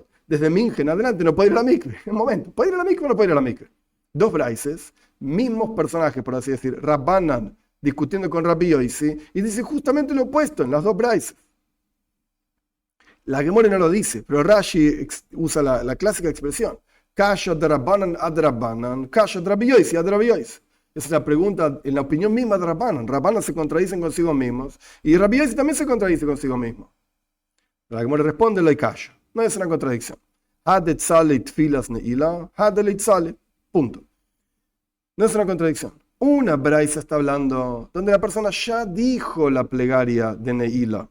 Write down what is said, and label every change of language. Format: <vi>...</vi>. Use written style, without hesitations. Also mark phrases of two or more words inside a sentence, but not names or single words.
<es>Desde Minje en adelante no puede ir a la mikve. Un momento, ¿puede ir a la mikve o no puede ir a la mikve? Dos braises, mismos personajes, por así decir, Rabbanan discutiendo con Rabbi Yoisi, y dice justamente lo opuesto en las dos braises. La Gemara no lo dice, pero Rashi usa la clásica expresión,</es> <arc>קשיא דרבנן אדרבנן קשיא דרבי יוסי אדרבי יוסי.</arc> <es>Esa es la pregunta en la opinión misma de Rabbanan. Rabbanan se contradicen consigo mismos y Rabbi Yoisi también se contradice consigo mismo. La Gemara responde, lo hay Kasha. No es una contradicción. Punto. No es una contradicción. Una braisa está hablando donde la persona ya dijo la plegaria de Neila.</es>